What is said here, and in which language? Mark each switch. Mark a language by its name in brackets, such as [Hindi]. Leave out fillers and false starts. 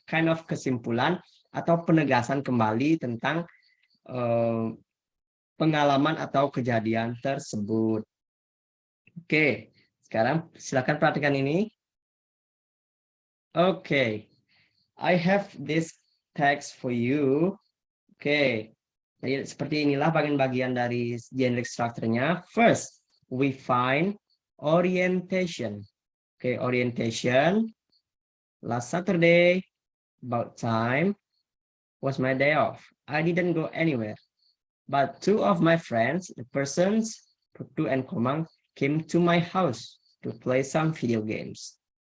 [English] Kind of [Indonesian] kesimpulan atau penegasan kembali tentang pengalaman atau kejadian tersebut. Oke, sekarang silakan perhatikan ini. [English] Oke, I have this text for you. [Indonesian] Oke, jadi seperti inilah bagian-bagian dari generic structure-nya. [English] First, we find orientation. Oke, orientation. Last Saturday, about time, was my day off. I didn't go anywhere. But two of my friends, the persons, Putu and Komang, came to my house to play some video games.